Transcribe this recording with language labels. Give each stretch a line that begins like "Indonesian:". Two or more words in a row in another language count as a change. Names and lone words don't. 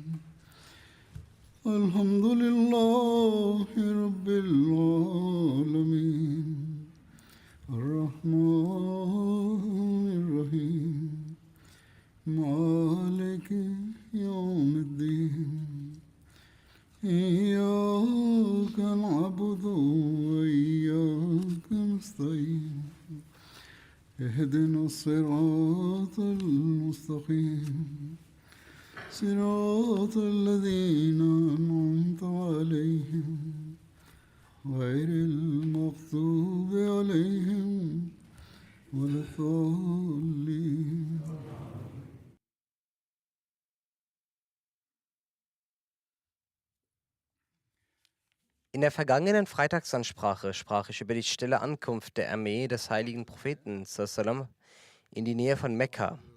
Arabic: الحمد لله رب العالمين الرحمن الرحيم مالك يوم الدين إياك نعبد وإياك نستعين اهدنا الصراط المستقيم صراط الذين أنعمت عليهم غير المغضوب عليهم ولا الضالين.
German: In der vergangenen Freitagsansprache sprach ich über die stille Ankunft der Armee des heiligen Propheten sallam, in die Nähe von Mekka.